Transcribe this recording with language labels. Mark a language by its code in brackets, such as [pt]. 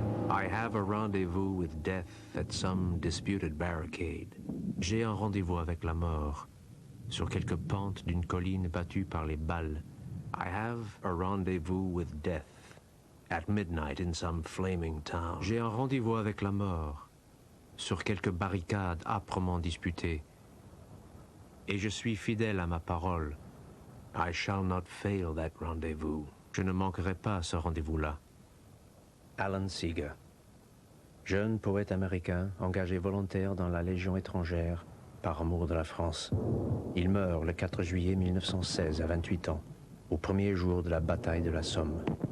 [en] I have a rendezvous with death at some disputed barricade. [fr] J'ai un rendez-vous avec la mort sur quelque pente d'une colline battue par les balles. [en] I have a rendezvous with death at midnight in some flaming town. [fr] J'ai un rendez-vous avec la mort sur quelque barricade âprement disputée. Et je suis fidèle à ma parole. [en] I shall not fail that rendezvous. [fr] Je ne manquerai pas à ce rendez-vous-là. Alan Seeger, jeune poète américain engagé volontaire dans la Légion étrangère par amour de la France. Il meurt le 4 juillet 1916 à 28 ans, au premier jour de la bataille de la Somme.